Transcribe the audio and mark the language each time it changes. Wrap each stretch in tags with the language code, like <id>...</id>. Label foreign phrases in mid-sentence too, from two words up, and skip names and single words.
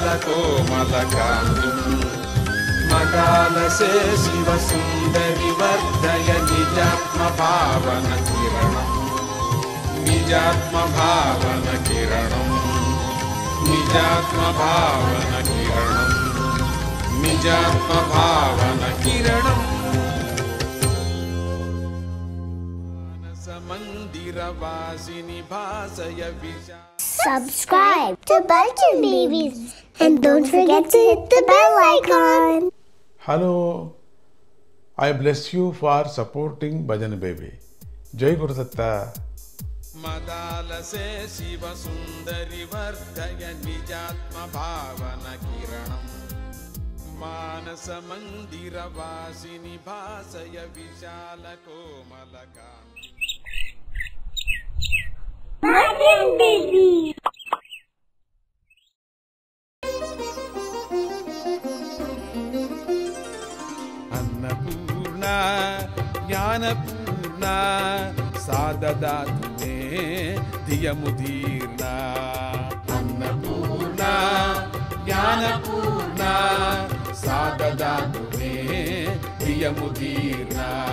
<sa>ಕೋಮಲ ಕಾಂತಿಂ ಮದಾಲಸೆ ಶಿವ ಸುಂದರಿ ವರ್ಧಯ ನಿಜಾತ್ಮ ಭಾವನ ಕಿರಣಂ ನಿಜಾತ್ಮ ಭಾವನ ಕಿರಣಂ ನಿಜಾತ್ಮ ಭಾವನ ಕಿರಣಂ ನಿಜಾತ್ಮ ಭಾವನ ಕಿರಣಂ ಮಾನಸ ಮಂದಿರ ವಾಸಿನಿ ಭಾಸಯ ವಿಶಾಲ</sa> <en>Subscribe to Bulletin Babies and don't forget to hit the bell icon. Hello, I bless you for supporting Bhajan Baby. Jai Guru Datta.</en> <sa>ಮದಾಲಸೆ ಶಿವ ಸುಂದರಿ ವರ್ಧಯ ನಿಜಾತ್ಮ ಭಾವನ ಕಿರಣಂ ಮಾನಸ ಮಂದಿರ ವಾಸಿನಿ ಭಾಸಯ ವಿಶಾಲ ಕೋಮಲ ಕಾಂತಿ</sa> <en>Bulletin Babies.</en> <sa>ಅನ್ನಪೂರ್ಣ ಜ್ಞಾನಪೂರ್ಣ ಸಾದದಾತು ಧಿಯಮುದೀರ್ಣ ಅನ್ನಪೂರ್ಣ ಜ್ಞಾನಪೂರ್ಣ ಸಾದದಾತು ಮೇ ಧಿಯಮುದೀರ್ಣ</sa>